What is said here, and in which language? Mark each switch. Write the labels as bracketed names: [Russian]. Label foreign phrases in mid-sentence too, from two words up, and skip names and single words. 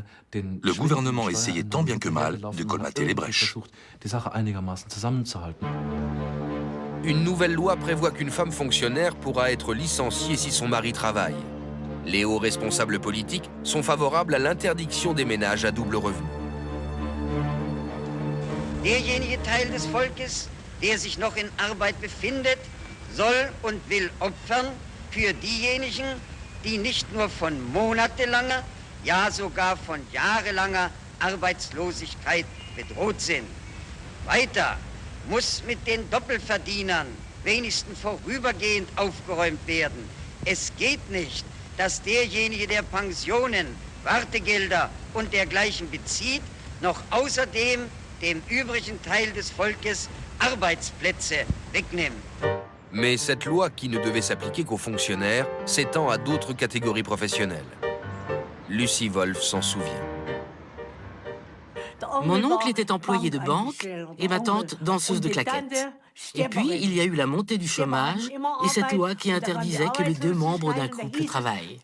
[French] Le gouvernement essayait tant bien que mal de colmater les brèches. Une nouvelle loi prévoit qu'une femme fonctionnaire pourra être licenciée si son mari travaille. Les hauts responsables politiques sont favorables à l'interdiction des ménages à double revenu. [German] Derjenige Teil des Volkes, der sich noch in Arbeit befindet, soll und will opfern für diejenigen, die nicht nur von monatelanger, ja sogar von jahrelanger Arbeitslosigkeit bedroht sind. Weiter muss mit den Doppelverdienern wenigstens vorübergehend aufgeräumt werden. Es geht nicht, dass derjenige, der Pensionen, Wartegelder und dergleichen bezieht, noch außerdem dem übrigen Teil des Volkes Arbeitsplätze wegnimmt. [French] Mais cette loi, qui ne devait s'appliquer qu'aux fonctionnaires, s'étend à d'autres catégories professionnelles. Lucie Wolf s'en souvient. Mon oncle était employé de banque et ma tante danseuse de claquettes. Et puis, il y a eu la montée du chômage et cette loi qui interdisait que les deux membres d'un couple travaillent.